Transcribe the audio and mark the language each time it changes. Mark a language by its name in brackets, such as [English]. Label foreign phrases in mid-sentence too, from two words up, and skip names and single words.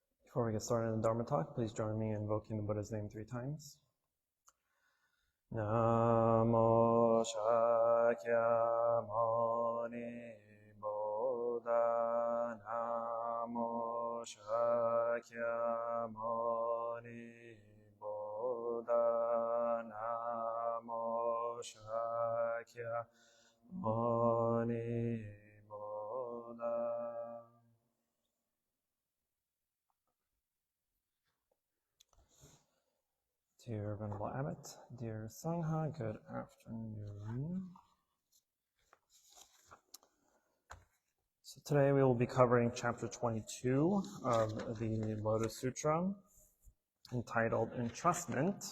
[English] Before we get started in the Dharma talk, please join me in invoking the Buddha's name 3 times. Namo Shakyamuni Buddha. Namo Shakyamuni Buddha. Namo Shakyamuni Buddha. Dear Venerable Abbot, dear Sangha, good afternoon. So today we will be covering chapter 22 of the Lotus Sutra, entitled Entrustment.